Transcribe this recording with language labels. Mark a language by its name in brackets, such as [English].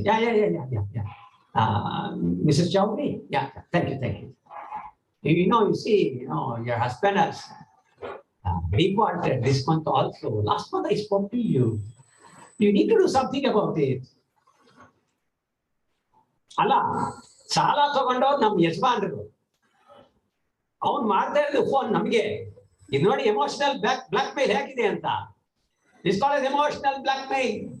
[English] Yeah. Mrs. Chowdhury? Yeah, thank you. You see, your husband has defaulted this month also. Last month I spoke to you. You need to do something about it. [Kannada] ಅಲ್ಲ, ಸಾಲ ತಗೊಂಡವ್ರು ನಮ್ ಯಜಮಾನ್ರು, ಅವ್ನು ಮಾಡ್ತಾ ಇರೋದು phone ನಮ್ಗೆ. ಇದು ನೋಡಿ ಎಮೋಷನಲ್ ಬ್ಲಾಕ್ ಮೇಲ್ ಹೇಗಿದೆ ಅಂತ. [English] This called as emotional blackmail.